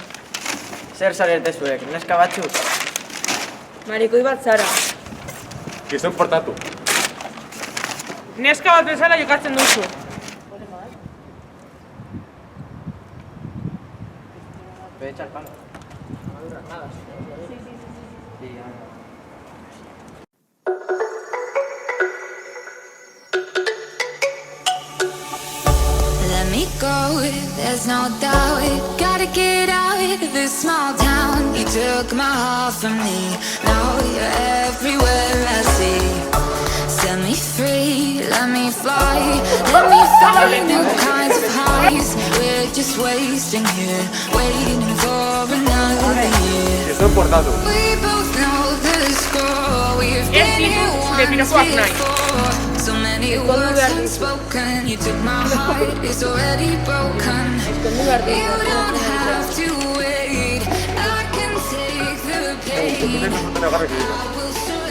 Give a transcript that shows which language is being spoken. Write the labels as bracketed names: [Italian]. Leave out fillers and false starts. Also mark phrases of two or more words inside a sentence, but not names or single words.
[Basque] Zer zarete zuek, neska batzuk? Marikoi bat zara. Gizon portatu. Neska bat bezala jokatzen duzu. [Spanish] Puede echar palo. [English] Let me go, there's no doubt. Gotta get out of this small town. You took my heart from me, now you're everywhere I see. Set me free, let me fly. Let me find new kinds of highs. We're just wasting here, waiting for another year. [Basque] Gizon portatu. [English] We both know the score. We've been here once before. So many words unspoken. You took my heart, it's already broken. You don't have to wait. I can take the pain. I will surrender.